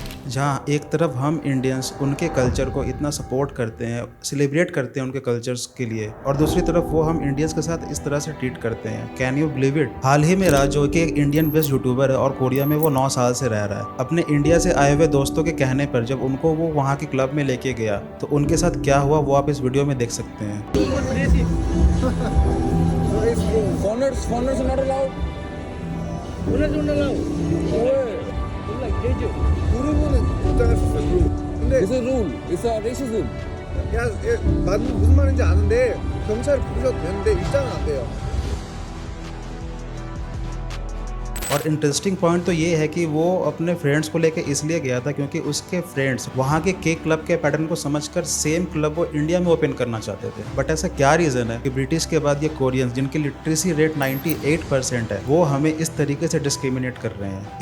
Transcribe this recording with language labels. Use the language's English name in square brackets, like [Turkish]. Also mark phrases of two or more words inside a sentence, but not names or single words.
[Hindi] जहाँ एक तरफ हम इंडियंस उनके कल्चर को इतना सपोर्ट करते हैं, सेलिब्रेट करते हैं उनके कल्चर्स के लिए, और दूसरी तरफ वो हम इंडियंस के साथ इस तरह से ट्रीट करते हैं। [English] Can you believe it? [Hindi] हाल ही में राज, जो कि एक [English] Indian based YouTuber [Hindi] है और कोरिया में वो 9 साल से रह रहा है, अपने इंडिया से आए हुए दोस्तों के कहने पर जब उनको वो वहाँ के क्लब में लेके गया तो उनके साथ क्या हुआ वो आप इस वीडियो में देख सकते हैं। [English] It's a rule. It's a racism. [Korean] 야, 무슨 말인지 아는데 경찰 부르셔도 되는데 입장은 안 돼요. [Hindi] और [English] interesting point [Hindi] तो ये है कि वो अपने फ्रेंड्स को लेके इसलिए गया था क्योंकि उसके फ्रेंड्स वहाँ के [English] cake club [Hindi] के पैटर्न को समझकर [English] same club [Hindi] वो इंडिया में ओपन करना चाहते थे। बट ऐसा क्या रीज़न है कि ब्रिटिश के बाद ये कोरियंस, जिनकी [English] literacy rate [Hindi] 98% है, वो हमें इस तरीके से डिस्क्रिमिनेट कर रहे हैं?